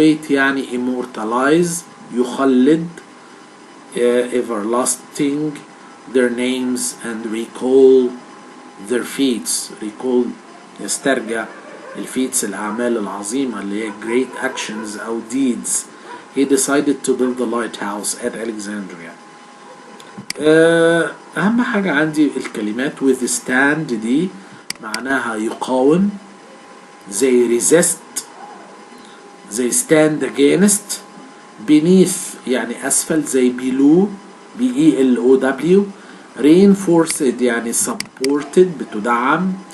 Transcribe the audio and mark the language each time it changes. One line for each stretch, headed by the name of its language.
English: يعني immortalize
Arabic: يخلد
English: everlasting their names and recall their feats
Arabic: يسترجع الفيتس الأعمال العظيمة اللي هي
English: great actions أو deeds. He decided to build the lighthouse at Alexandria.
Arabic: أهم حاجة عندي الكلمات withstand دي معناها يقاوم زي resist زي
English: stand against.
Arabic: beneath يعني أسفل زي below below. reinforced يعني supported بتدعم.